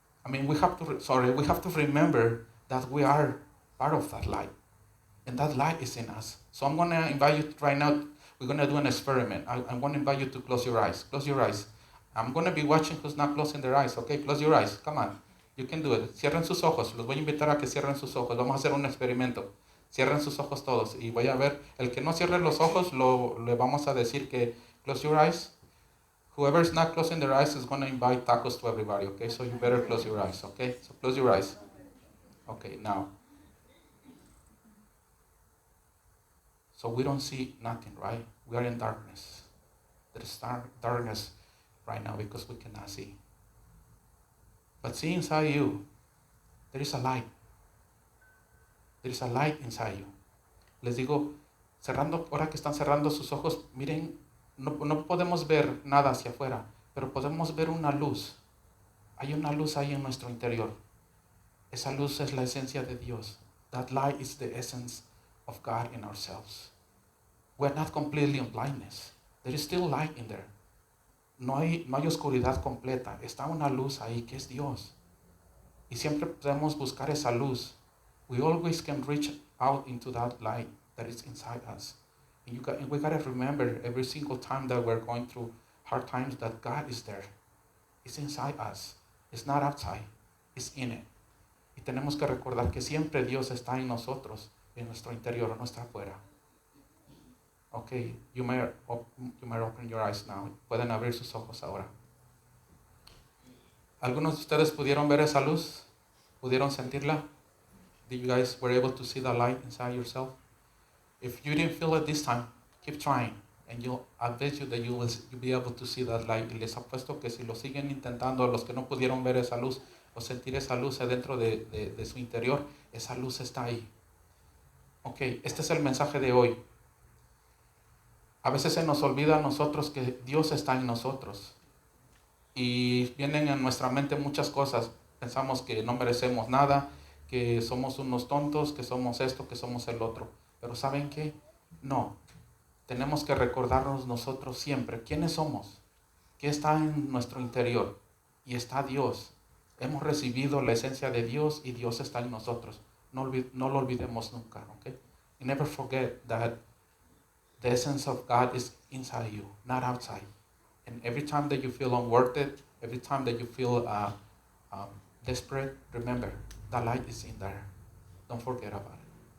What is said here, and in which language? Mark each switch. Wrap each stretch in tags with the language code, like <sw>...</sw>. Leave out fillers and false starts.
<en>We have to remember that we are part of that light. And that light is in us. So I'm going to invite you right now. We're going to do an experiment. I'm going to invite you to close your eyes. Close your eyes. I'm going to be watching who's not closing their eyes. Okay, close your eyes. Come on. You can do it.</en> <es>Cierren sus ojos. Los voy a invitar a que cierren sus ojos. Vamos a hacer un experimento. Cierren sus ojos todos. Y voy a ver. El que no cierre los ojos, le vamos a decir que</es> <en>close your eyes. Whoever is not closing their eyes is going to invite tacos to everybody. Okay, so you better close your eyes. Okay, so close your eyes. Okay, now. So we don't see nothing, right? We are in darkness. There is darkness right now because we cannot see. But see inside you, there is a light. There is a light inside you.</en> <es>Les digo, ahora que están cerrando sus ojos, miren, no podemos ver nada hacia afuera, pero podemos ver una luz. Hay una luz ahí en nuestro interior. Esa luz es la esencia de Dios.</es> <en>That light is the essence of God in ourselves. We're not completely in blindness. There is still light in there.</en> <es>No hay oscuridad completa. Está una luz ahí que es Dios. Y siempre podemos buscar esa luz.</es> <en>We always can reach out into that light that is inside us. And we got to remember every single time that we're going through hard times that God is there. It's inside us. It's not outside. It's in it.</en> <es>Y tenemos que recordar que siempre Dios está en nosotros, en nuestro interior, no está afuera.</es> <en>Okay, you may open your eyes now.</en> <es>Pueden abrir sus ojos ahora. ¿Algunos de ustedes pudieron ver esa luz? ¿Pudieron sentirla?</es> <en>Did you guys were able to see the light inside yourself? If you didn't feel it this time, keep trying. And I bet you that you'll be able to see that light.</en> <es>Y les apuesto que si lo siguen intentando, los que no pudieron ver esa luz o sentir esa luz dentro de su interior, esa luz está ahí. Okay, este es el mensaje de hoy. A veces se nos olvida a nosotros que Dios está en nosotros. Y vienen en nuestra mente muchas cosas. Pensamos que no merecemos nada, que somos unos tontos, que somos esto, que somos el otro. Pero ¿saben qué? No. Tenemos que recordarnos nosotros siempre quiénes somos, qué está en nuestro interior. Y está Dios. Hemos recibido la esencia de Dios y Dios está en nosotros. No lo olvidemos nunca. Okay?</es> <en>You never forget that the essence of God is inside you, not outside. And every time that you feel unworthy, every time that you feel desperate, remember, the light is in there. Don't forget about it.</en>